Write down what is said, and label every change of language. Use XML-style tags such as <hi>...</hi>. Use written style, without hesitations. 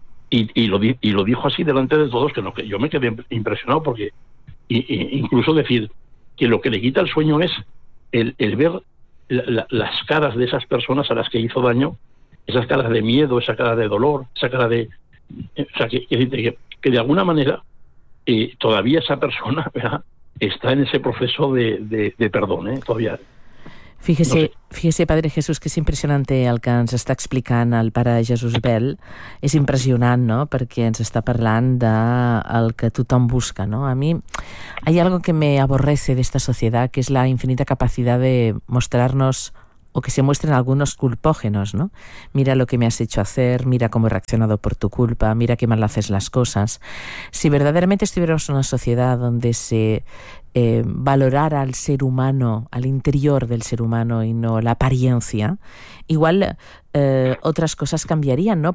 <es>Y lo dijo así delante de todos, que yo me quedé impresionado, porque incluso decir que lo que le quita el sueño es el ver las caras de esas personas a las que hizo daño, esas caras de miedo, esa cara de dolor, esa cara de... O sea, que de alguna manera todavía esa persona, ¿verdad?, está en ese proceso de perdón, ¿eh? Todavía... Fíjese, no sé.</es> <ca>Fíjese, Padre Jesús, que és impressionant el que ens està explicant el pare Jesús Bel. És impressionant, no?, perquè ens està parlant del que tothom busca, no? A mi hi ha</ca> <es>algo que me aborrece</es> <ca>d'esta societat, que és la infinita capacitat de mostrar-nos</ca> <es>o que se muestren algunos culpógenos, ¿no? Mira lo que me has hecho hacer, mira cómo he reaccionado por tu culpa, mira qué mal haces las cosas. Si verdaderamente estuviéramos en una sociedad donde se valorar al ser humano, al interior del ser humano y no la apariencia, igual otras cosas cambiarían, ¿no?</es>